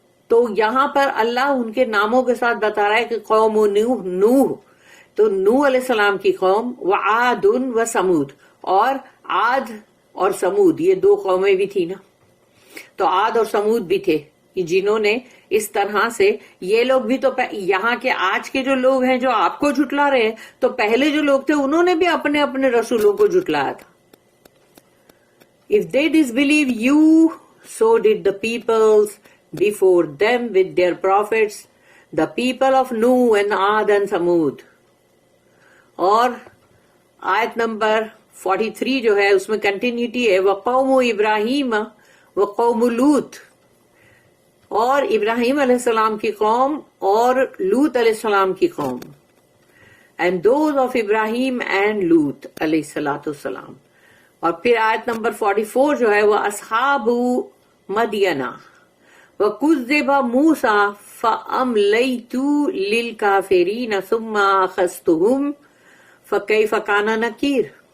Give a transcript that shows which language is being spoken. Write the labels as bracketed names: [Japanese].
[Urdu] تو یہاں پر اللہ ان کے ناموں کے ساتھ بتا رہا ہے کہ قوم نوح، تو نوح علیہ السلام کی قوم، وعاد وثمود، اور عاد اور سمود، یہ دو قومیں بھی تھی نا، تو عاد اور سمود بھی تھے، جنہوں نے اس طرح سے، یہ لوگ بھی تو یہاں کے آج کے جو لوگ ہیں جو آپ کو جھٹلا رہے ہیں، تو پہلے جو لوگ تھے انہوں نے بھی اپنے اپنے رسولوں کو جھٹلایا تھا. [English] If they disbelieve you, so did the peoples before them with their prophets, the people of Nuh and Ad and Samud. [Urdu] اور آیت نمبر 43 جو ہے اس میں کنٹینیوٹی ہے، [Arabic] وقوم ابراہیم وقوم لوط، [Urdu] اور ابراہیم علیہ السلام کی قوم اور لوط علیہ السلام کی قوم. [English] And those of Ibrahim and Lut علیہ الصلوۃ والسلام. [Urdu] اور پھر آیت نمبر 44 جو ہے وہ اصحاب مدینہ [Arabic] وَكُذِّبَ مُوسَى فَأَمْلَيْتُ لِلْكَافِرِينَ ثُمَّ أَخَذْتُهُمْ فَكَيْفَ كَانَ نَكِيرٌ.